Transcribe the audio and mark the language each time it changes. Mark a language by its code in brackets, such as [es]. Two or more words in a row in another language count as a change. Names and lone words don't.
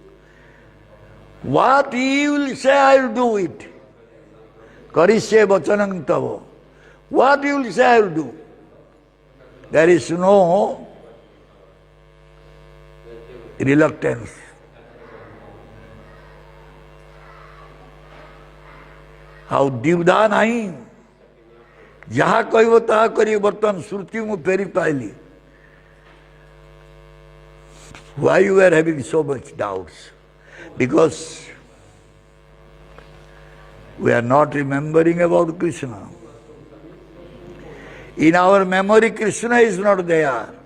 [en] What he will say, I will do it. [sa] करिष्ये वचनं तव. [en] What he will say, I will do. There is no reluctance. [or] ଆଉ ଦ୍ୱିଧା ନାହିଁ. ଯାହା କହିବ ତାହା କରିବ. ବର୍ତ୍ତମାନ ଶ୍ରୁତି ମୁଁ ଫେରି ପାଇଲି. [en] Why you are having so much doubts? Because we are not remembering about Krishna. In our memory, Krishna is not there.